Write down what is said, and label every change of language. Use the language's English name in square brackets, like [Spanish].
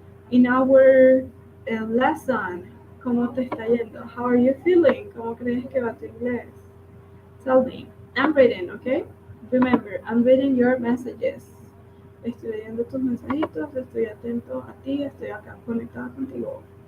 [English] In our lesson, [Spanish] ¿cómo te está yendo? [English] How are you feeling? [Spanish] ¿Cómo crees que va tu inglés? [English] Tell me. I'm reading, okay? Remember, I'm reading your messages. [Spanish] Estoy leyendo tus mensajitos, estoy atento a ti, estoy acá conectada contigo.